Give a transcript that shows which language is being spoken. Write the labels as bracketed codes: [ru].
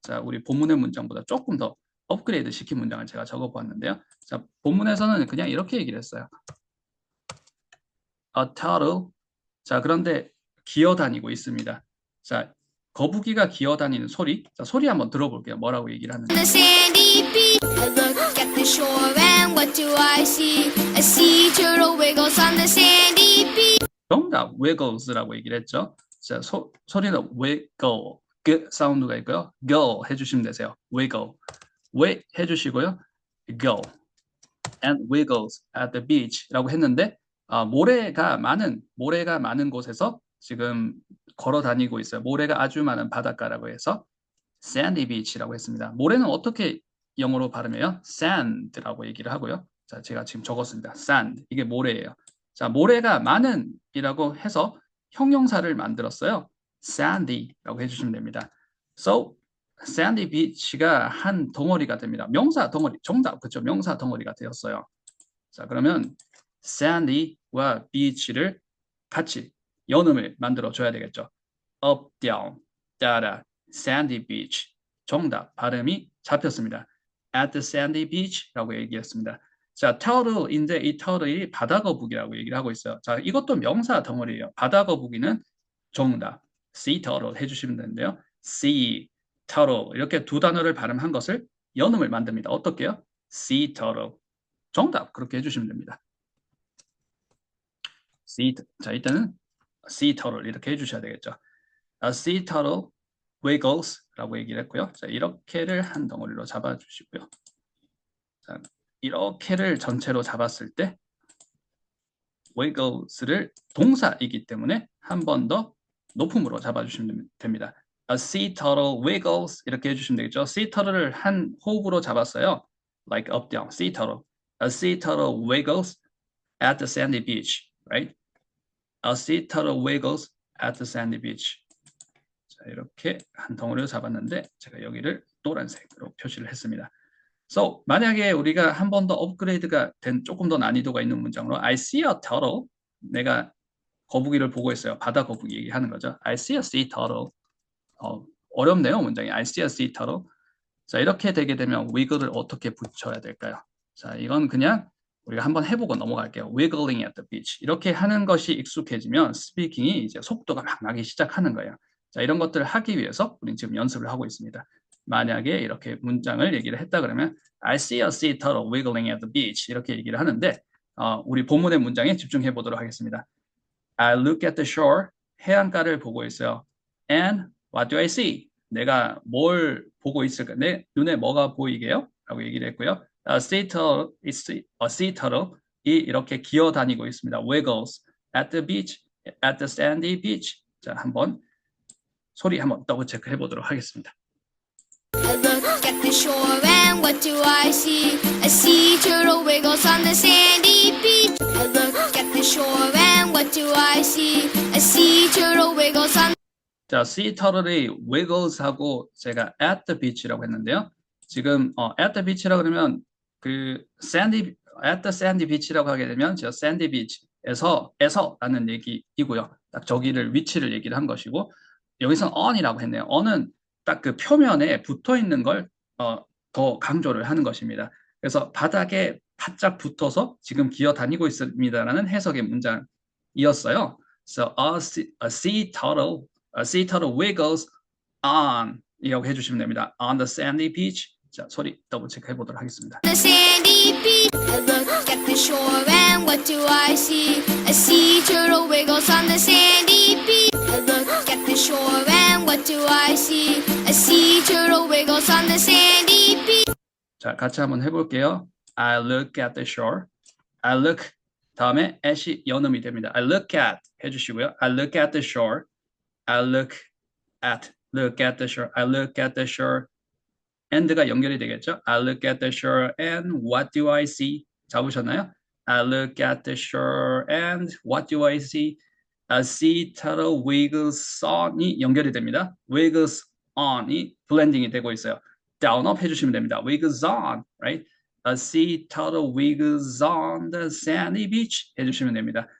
[ko] 자, 우리 본문의 문장보다 조금 더 업그레이드 시킨 문장을 제가 적어보았는데요. 자, 본문에서는 그냥 이렇게 얘기를 했어요. [en] A turtle. [ko] 자, 그런데 기어다니고 있습니다. 자, 거북이가 기어다니는 소리. 자, 소리 한번 들어볼게요. 뭐라고 얘기를 하는지. [en] The sandy beach. I look at the shore and what do I see? I see turtle wiggles on the sandy beach. [ko] 정답, wiggles라고 얘기를 했죠. 자, 소리는 wiggle, 그 사운드가 있고요. go 해주시면 되세요. wiggle, 왜 해주시고요. [en] go and wiggles at the beach [ko] 라고 했는데 모래가 많은 곳에서 지금 걸어 다니고 있어요. 모래가 아주 많은 바닷가라고 해서 sandy beach라고 했습니다. 모래는 어떻게 영어로 발음해요? sand라고 얘기를 하고요. 자, 제가 지금 적었습니다. sand, 이게 모래예요. 자, 모래가 많은이라고 해서 형용사를 만들었어요. sandy라고 해주시면 됩니다. [en] So, [ko] sandy beach가 한 덩어리가 됩니다. 명사 덩어리, 정답, 그렇죠? 명사 덩어리가 되었어요. 자, 그러면 sandy와 beach를 같이 연음을 만들어 줘야 되겠죠. [en] up, down, [ko] 따라, [en] sandy beach. [ko] 정답, 발음이 잡혔습니다. [en] at the sandy beach라고 [ko] 얘기했습니다. 자, turtle인데 이 turtle이 바다거북이라고 얘기를 하고 있어요. 자, 이것도 명사 덩어리예요. 바다거북이는 정답, sea turtle 해주시면 되는데요. sea, turtle 이렇게 두 단어를 발음한 것을 연음을 만듭니다. 어떻게요? [en] sea turtle. [ko] 정답, 그렇게 해주시면 됩니다. 자, 이때는 sea turtle 이렇게 해주셔야 되겠죠. [en] A sea turtle wiggles라고 [ko] 얘기를 했고요. 자, 이렇게를 한 덩어리로 잡아주시고요. 자, 이렇게를 전체로 잡았을 때 wiggles를 동사이기 때문에 한 번 더 높음으로 잡아주시면 됩니다. [en] A sea turtle wiggles [ko] 이렇게 해주시면 되겠죠. sea turtle를 한 호흡으로 잡았어요. [en] Like up, down, sea turtle. A sea turtle wiggles at the sandy beach, right? A sea turtle wiggles at the sandy beach. [ko] 자, 이렇게 한 덩어리로 잡았는데 제가 여기를 노란색으로 표시를 했습니다. So, 만약에 우리가 한 번 더 업그레이드가 된 조금 더 난이도가 있는 문장으로 [en] I see a turtle. [ko] 내가 거북이를 보고 있어요. 바다 거북이 얘기하는 거죠. [en] I see a sea turtle. [ko] 어렵네요, 문장이. [en] I see a sea turtle. [ko] 자, 이렇게 되게 되면 wiggle을 어떻게 붙여야 될까요? 자, 이건 그냥 우리가 한번 해보고 넘어갈게요. [en] Wiggling at the beach. [ko] 이렇게 하는 것이 익숙해지면 스피킹이 이제 속도가 막 나기 시작하는 거예요. 자, 이런 것들을 하기 위해서 우리는 지금 연습을 하고 있습니다. 만약에 이렇게 문장을 얘기를 했다 그러면 [en] I see a sea turtle wiggling at the beach [ko] 이렇게 얘기를 하는데 우리 본문의 문장에 집중해 보도록 하겠습니다. [en] I look at the shore. [ko] 해안가를 보고 있어요. [en] And what do I see? [ko] 내가 뭘 보고 있을까? 내 눈에 뭐가 보이게요? 라고 얘기를 했고요. [en] A sea turtle [ko] 이 이렇게 기어 다니고 있습니다. [en] Wiggles at the beach, at the sandy beach. [ko] 자, 한번 소리 한번 더블 체크 해보도록 하겠습니다. [en] I look at the shore and what do I see? I see turtle wiggles on the sandy beach. I look at the shore and what do I see? I see turtle wiggles on. [ko] 자, sea turtle이 wiggles하고 제가 [en] at the beach [ko] 라고 했는데요. 지금 at the beach라 그러면 그 [en] at the sandy beach [ko] 라고 하게 되면 저 sandy beach에서라는 얘기이고요. 딱 저기를 위치를 얘기를 한 것이고 여기서 on이라고 했네요. on은 딱 그 표면에 붙어 있는 걸 더 강조를 하는 것입니다. 그래서 바닥에 바짝 붙어서 지금 기어 다니고 있습니다라는 해석의 문장이었어요. [en] So a sea turtle wiggles on [ko] 이라고 해주시면 됩니다. [en] On the sandy beach. [ko] 자, 소리 더블 체크 해보도록 하겠습니다. [en] The sandy beach. I look at the shore and what do I see? A sea turtle wiggles on the sandy beach. I look at the shore and what do I see? A sea turtle wiggles on the sandy beach. [ko] 자, 같이 한번 해볼게요. [en] I look at the shore. [ko] I look 다음에 at이 연음이 됩니다. [en] I look at [ko] 해주시고요. [en] I look at the shore. I look at the shore. I look at the shore. [ko] and가 연결이 되겠죠. [en] I look at the shore and what do I see? [ko] 잡으셨나요? [en] I look at the shore and what do I see? A sea turtle wiggles on이 [ko] 연결이 됩니다. wiggles on이 블렌딩이 되고 있어요. [en] down up [ko] 해주시면 됩니다. [en] wiggles on, right? A sea turtle wiggles on the sandy beach [ko] 해주시면 됩니다.